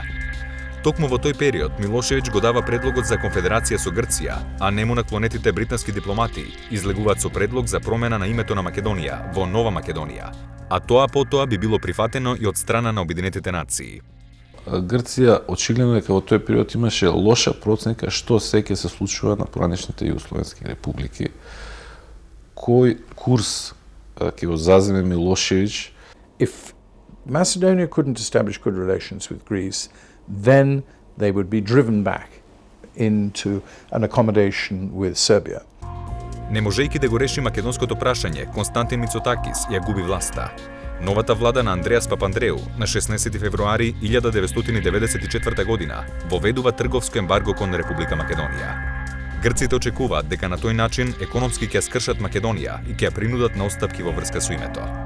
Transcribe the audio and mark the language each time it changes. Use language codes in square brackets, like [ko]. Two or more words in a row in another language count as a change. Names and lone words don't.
[mk] Токму во тој период Милошевиќ го дава предлогот за конфедерација со Грција, а нему наклонетите британски дипломати излегуваат со предлог за промена на името на Македонија во Нова Македонија, а тоа потоа би било прифатено и од страна на Обединетите нации. Грција очигледно дека во тој период имаше лоша проценка што се ќе се случува на поранешните југословенски републики. Кој курс ќе го заземе Милошевиќ? [en] If Macedonia couldn't establish good relations with Greece, then they would be driven back into an accommodation with Serbia. [mk] Не можејќи да го реши македонското прашање, Константин Мицотакис ја губи власта. Новата влада на Андреас Папандреу на 16 февруари 1994 година воведува трговско ембарго кон Република Македонија. Грците очекуваат дека на тој начин економски ќе скршат Македонија и ќе ја принудат на отстапки во врска со името.